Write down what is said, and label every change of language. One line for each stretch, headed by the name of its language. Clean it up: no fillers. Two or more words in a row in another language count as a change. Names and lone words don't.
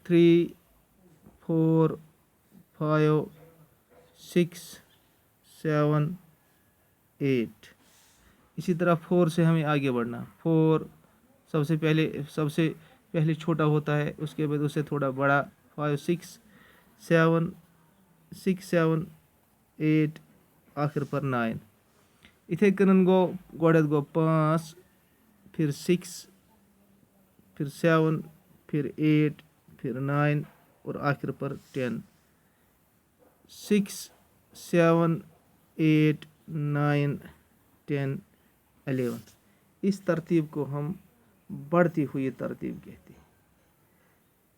Hindi: 3, 4, 5, 6, 7, 8। इसी तरह 4 से हमें आगे बढ़ना। 4 सबसे पहले छोटा होता है, उसके बाद उससे थोड़ा बड़ा। 5, 6, 7, 6, 7, 8 आखिर पर 9। इथे कन गो गोड़े गो 5, फिर 6, फिर 7, फिर 8, फिर 9 और आखिर पर 10। 6, 7, 8, 9, 10, 11। इस तरतीब को हम बढ़ती हुई तरतीब कहते हैं।